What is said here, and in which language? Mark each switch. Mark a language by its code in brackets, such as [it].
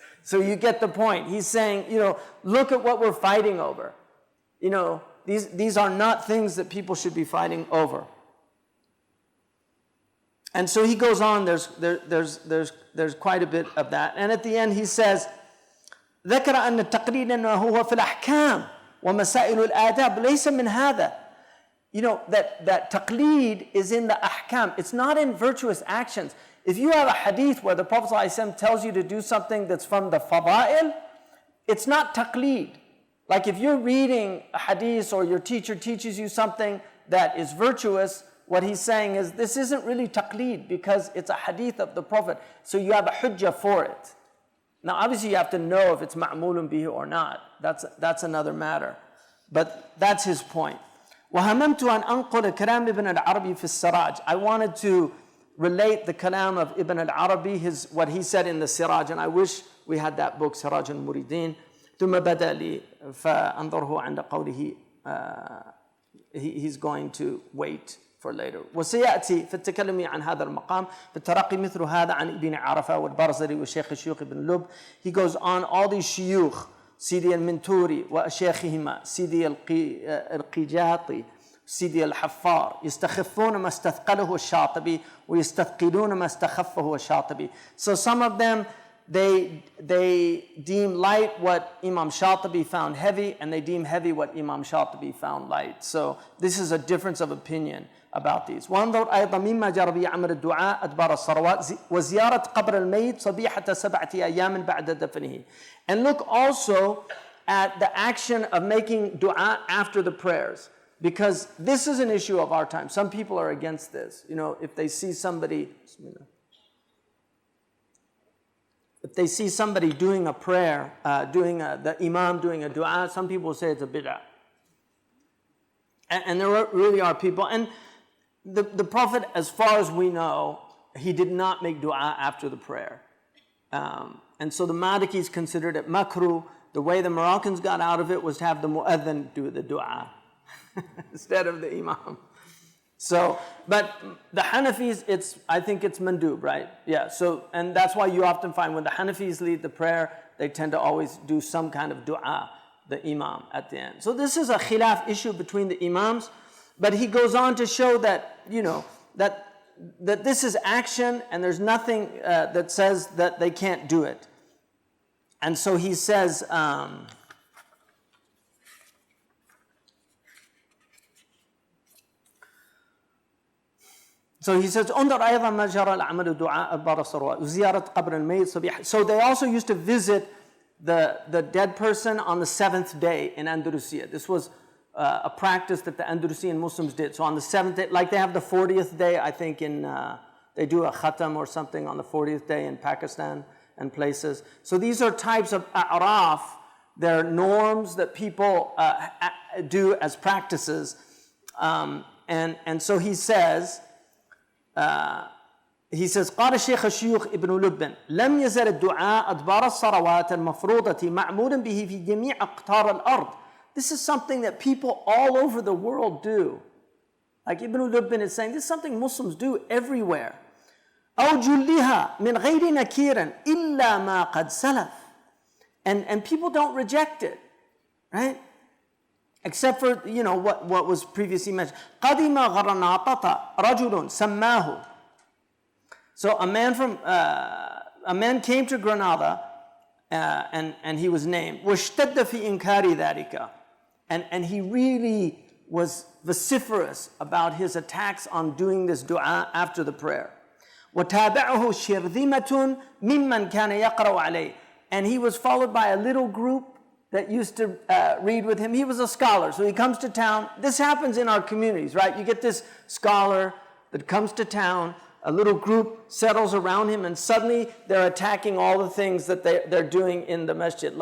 [en] So you get the point. He's saying, look at what we're fighting over. These are not things that people should be fighting over. And so he goes on, there's quite a bit of that. And at the end he says, [ar] ذكر أن التقليد إنه هو في الأحكام ومسائل الآداب ليس من هذا. [en] You know, that taqleed is in the ahkam. It's not in virtuous actions. If you have a hadith where the Prophet ﷺ tells you to do something that's from the fada'il, it's not taqleed. Like if you're reading a hadith or your teacher teaches you something that is virtuous, what he's saying is this isn't really taqleed because it's a hadith of the Prophet. So you have a hujjah for it. Now obviously you have to know if it's ma'mulun bihi or not. That's another matter. But that's his point. [ar] وَهَمَمْتُ أَنْ أَنْقُلَ كَلَامِ ابْنِ الْعَرَبِي فِي السِّرَاج. [en] I wanted to relate the kalam of Ibn al-Arabi, what he said in the Siraj, and I wish we had that book, Siraj al-Muridin. [ar] ثُمَّ بَدَأ لِي فَأَنظُرْهُ عَنْدَ قَوْلِهِ. [en] He's going to wait for later. [ar] وسيأتي في التكلم عن هذا المقام في الترقي مثل هذا عن ابن عرفة والبرزري والشيخ الشيوخ ابن لب. [en] He goes on, all these shuyukh, [ar] سيدي المنتوري وأشياخهما سيدي القيجاطي سيدي الحفار يستخفون ما استثقله الشاطبي ويستثقلون ما استخفه الشاطبي. [en] So some of them, they deem light what Imam Shatibi found heavy, and they deem heavy what Imam Shatibi found light. So this is a difference of opinion about these. [ar] وانظر أيضا مما جرى به عمل الدعاء أدبار الصلوات وزيارة قبر الميت صبيحة 7 أيام بعد دفنه. [en] And look also at the action of making dua after the prayers, because this is an issue of our time. Some people are against this. You know, if they see somebody doing a prayer, the imam doing a dua, some people say it's a bid'ah. And there really are people. And the Prophet, as far as we know, he did not make dua after the prayer. And so the Malikis considered it makruh. The way the Moroccans got out of it was to have the mu'adhin do the dua instead of the imam. So, but the Hanafis, I think it's mandub, right? Yeah, so, and that's why you often find when the Hanafis lead the prayer, they tend to always do some kind of dua, the imam, at the end. So this is a khilaf issue between the imams, but he goes on to show that, you know, that this is action and there's nothing that says that they can't do it. And so he says, [ar] انظر أيضا ما جرى العمل دعاء أدبار الصلوات وزيارة قبر الميت صبيحة. [en] So they also used to visit the dead person on the 7th day in Andalusia. This was a practice that the Andalusian Muslims did. So on the 7th day, like they have the 40th day, I think they do a khatam or something on the 40th day in Pakistan and places. So these are types of a'raf. They're norms that people do as practices. And so he says, [ar] قال الشيخ الشيوخ ابن لب لم يزل الدعاء أدبار الصلوات المفروضة معمولا به في جميع أقطار الأرض. [en] This is something that people all over the world do. Like Ibn Lubbin is saying, this is something Muslims do everywhere. [ar] أو جلها من غير نكير إلا ما قد سلف. [en] And people don't reject it, right? Except for, you know, what was previously mentioned. [ar] قدم غرناطة رجل سماه. [en] So a man came to Granada and he was named. [ar] واشتد في إنكار ذلك. [en] And he really was vociferous about his attacks on doing this dua after the prayer. [ar] وتابعه شرذمة ممن كان يقرأ عليه. [en] And he was followed by a little group that used to read with him. He was a scholar, so he comes to town. This happens in our communities, right? You get this scholar that comes to town, a little group settles around him, and suddenly they're attacking all the things that they're doing in the masjid.